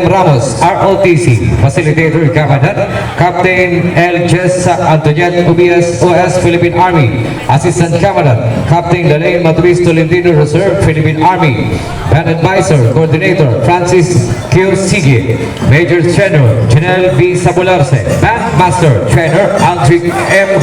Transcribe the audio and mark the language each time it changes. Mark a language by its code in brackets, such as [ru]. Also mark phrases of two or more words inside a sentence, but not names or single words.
[en] Ramos, ROTC, Facilitator Commandant, Captain L. Jessa Antoniet Ubias, OS, Philippine Army, Assistant Commandant, Captain Lalaine Maturis Tolentino, Reserve, Philippine Army, Band Advisor, Coordinator, Francis Q. Sige, Major Trainer, Janelle B. Sabularse, Band Master, Trainer, Aldrich M.